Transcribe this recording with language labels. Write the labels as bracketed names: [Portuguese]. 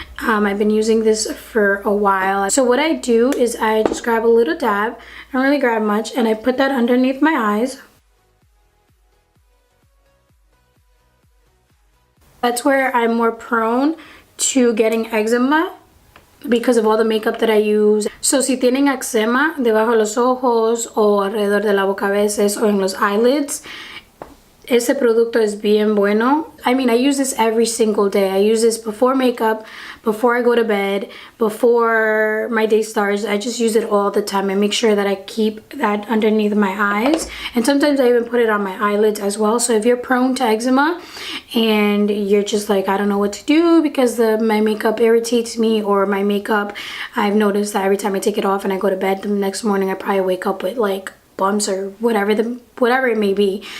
[English] I've been using this for a while. So what I do is I just grab a little dab, I don't really grab much, and I put that underneath my eyes. That's where I'm more prone to getting eczema, because of all the makeup that I use. [Spanish] So si tienen eczema debajo de los ojos o alrededor de la boca a veces o en los eyelids, ese producto es bien bueno. [English] I mean, I use this every single day. I use this before makeup, before I go to bed, before my day starts. I just use it all the time. I make sure that I keep that underneath my eyes. And sometimes I even put it on my eyelids as well. So if you're prone to eczema and you're just like, I don't know what to do because my makeup irritates me, or my makeup, I've noticed that every time I take it off and I go to bed the next morning, I probably wake up with like bumps or whatever it may be.